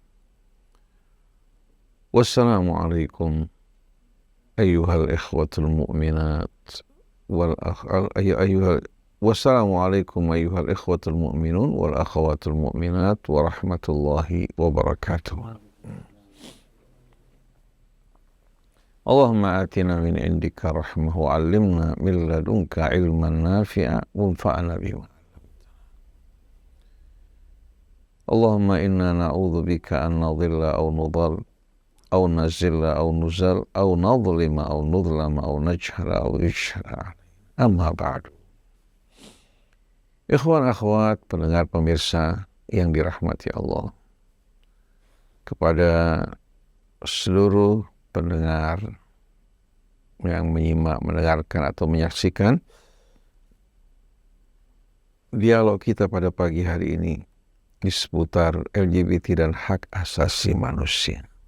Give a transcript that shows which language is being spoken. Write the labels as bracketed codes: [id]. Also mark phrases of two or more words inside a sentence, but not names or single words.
[ar] والسلام عليكم أيها الإخوة المؤمنات والسلام عليكم أيها الإخوة المؤمنون والأخوات المؤمنات ورحمة الله وبركاته. اللهم آتنا من عندك رحمة وعلمنا من لدنك علما نافعا وانفعنا بما. اللهم إنا نعوذ بك أن نضل أو نضل أو نزل أو نزل أو نظلم أو نظلم أو نجهل أو يجهل. أما بعد. إخوان أخوات [id] pendengar pemirsa yang dirahmati Allah, kepada seluruh pendengar yang menyimak, mendengarkan atau menyaksikan dialog kita pada pagi hari ini di seputar LGBT dan hak asasi manusia.